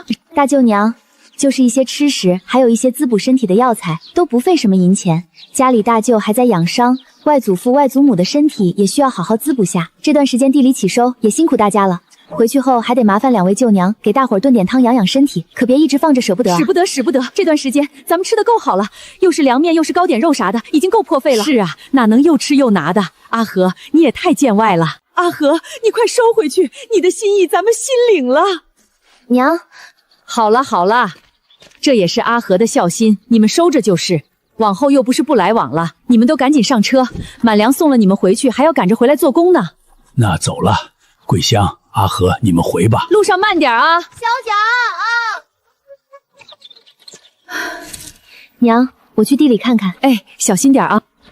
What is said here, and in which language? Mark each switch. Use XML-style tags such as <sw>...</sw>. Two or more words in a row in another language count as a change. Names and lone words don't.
<zh>大舅娘，就是一些吃食，還有一些滋補身體的藥材，都不費什麼銀錢。家裡大舅還在養傷，外祖父、外祖母的身體也需要好好滋補下。這段時間地裡起收，也辛苦大家了。回去後還得麻煩2位舅娘給大夥兒燉點湯養養身體，可別一直放着捨不得。使不得，使不得！這段時間咱們吃的夠好了，又是涼麵又是糕點肉啥的，已經夠破費了。是啊，哪能又吃又拿的？阿和，你也太見外了。阿和，你快收回去，你的心意咱們心領了。娘，好了好了，這也是阿和的孝心，你們收着就是。往後又不是不來往了，你們都趕緊上車，滿糧送了你們回去，還要趕着回來做工呢。那走了，桂香、阿和，你們回吧。路上慢點啊。小賈啊！娘，我去地裡看看。哎，小心點啊。</zh>